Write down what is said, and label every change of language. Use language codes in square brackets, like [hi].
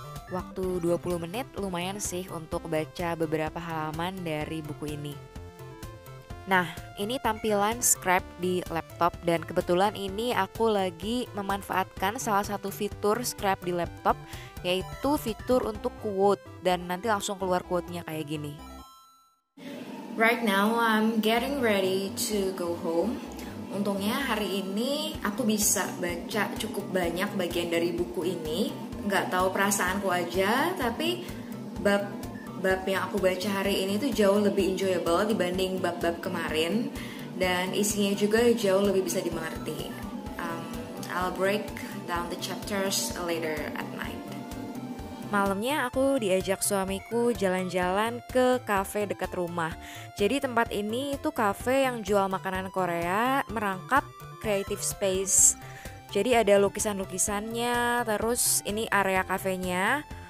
[id] Waktu 20 menit lumayan sih untuk baca beberapa halaman dari buku ini. Nah, ini tampilan Scribe di laptop, dan kebetulan ini aku lagi memanfaatkan salah satu fitur Scribe di laptop, yaitu fitur untuk quote, dan nanti langsung keluar quote-nya kayak gini. [en] Right now I'm getting ready to go home. [id] Untungnya hari ini aku bisa baca cukup banyak bagian dari buku ini. Nggak tahu perasaanku aja, tapi bab yang aku baca hari ini tuh jauh lebih enjoyable dibanding bab-bab kemarin, dan isinya juga jauh lebih bisa dimengerti. [en] I'll break down the chapters later at night. [id] Malamnya aku diajak suamiku jalan-jalan ke kafe dekat rumah. Jadi tempat ini itu kafe yang jual makanan Korea, merangkap creative space. Jadi ada lukisan-lukisannya, terus ini area kafenya.